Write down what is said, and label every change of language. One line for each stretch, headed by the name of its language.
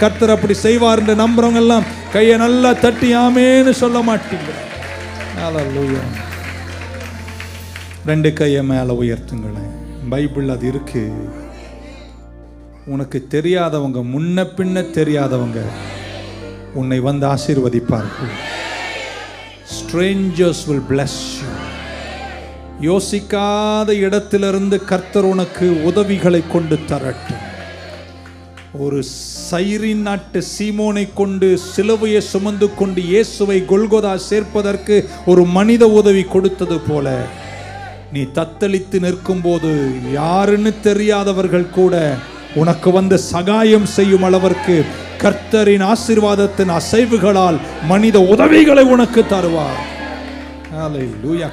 Tamil: கர்த்தர் அப்படி செய்வார் என்று நம்புறவங்க எல்லாம் கையை நல்லா தட்டி ஆமேன்னு சொல்ல மாட்டீங்க. ஹல்லேலூயா. ரெண்டு கையை மேலே உயர்த்துங்களேன். பைபிள் அது இருக்கு. உனக்கு தெரியாதவங்க, முன்ன பின்ன தெரியாதவங்க உன்னை வந்து ஆசீர்வதிப்பார்கள்.
English: Strangers will bless you.
Tamil: யோசிக்காத இடத்திலிருந்து கர்த்தர் உனக்கு உதவிகளை கொண்டு தரட்டும். ஒரு சைரின் நாட்டு சீமோனை கொண்டு சிலுவையை சுமந்து கொண்டு இயேசுவை கொல்கொதா சேர்ப்பதற்கு ஒரு மனித உதவி கொடுத்தது போல, நீ தத்தளித்து நிற்கும் போது யாருன்னு தெரியாதவர்கள் கூட உனக்கு வந்து சகாயம் செய்யும் அளவிற்கு கர்த்தரின் ஆசீர்வாதத்தின் அசைவுகளால் மனித உதவிகளை உனக்கு தருவார். ஹல்லேலூயா.